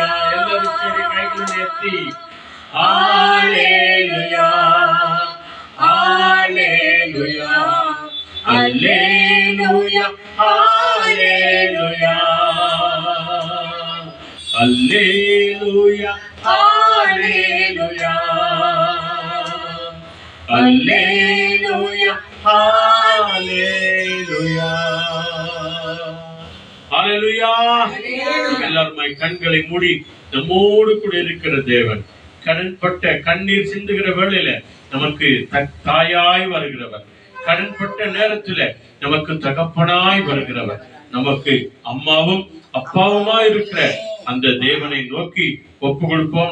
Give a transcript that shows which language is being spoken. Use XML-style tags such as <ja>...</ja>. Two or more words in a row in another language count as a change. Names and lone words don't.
<kn>ಎಲ್ಲರೂ ಸೇರಿ ಕೈಗಳನ್ನು ಎತ್ತಿ ಹಾಲೆಲೂಯಾ, ಹಾಲೆಲೂಯಾ, ಹಲ್ಲೆಲೂಯಾ, ಹಾಲೆಲೂಯಾ, ಹಲ್ಲೆಲೂಯಾ, ಹಾಲೆಲೂಯಾ,</kn> <ta>ஹல்லேலூயா, ஹல்லேலூயா, ஹல்லேலூயா. எல்லாரும் கண்களை மூடி நம்மோடு கூட இருக்கிற தேவன், கடன்பட்ட கண்ணீர் சிந்துகிற வேளையில நமக்கு தாயாய் வருகிறவர், கடன்பட்ட நேரத்துல நமக்கு தகப்பனாய் வருகிறவர், நமக்கு அம்மாவும் அப்பாவுமா இருக்கிற அந்த தேவனை நோக்கி ஒப்பு கொடுப்போம்.</ta>